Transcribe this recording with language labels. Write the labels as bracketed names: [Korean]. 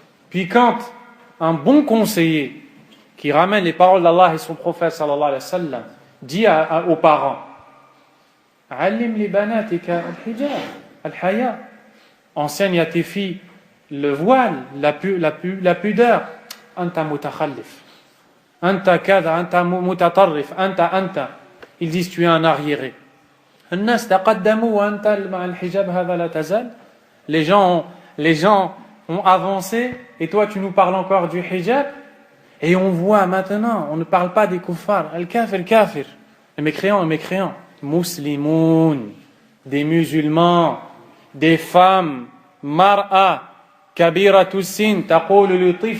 [French] Puis quand un bon conseiller qui ramène les paroles d'Allah et son prophète sallallahu alayhi wa sallam dit aux parents [Arabic] Allim li banatika al-hijab, al-haya, [French] enseigne à tes filles le voile, la pudeur. [Arabic] Anta mutakhallif, anta kada, anta mutatarrif, anta. [French] Ils disent tu es un arriéré. [Arabic] الناس تقدموا وأنت مع الحجاب هذا لا تزال. [French] Les gens ont avancé et toi tu nous parles encore du hijab. Et on voit maintenant, on ne parle pas des kuffars, al-kafir, les mécréants, muslimoun, des musulmans, des femmes, mar'a, [Arabic] kabiratu sin, taqulu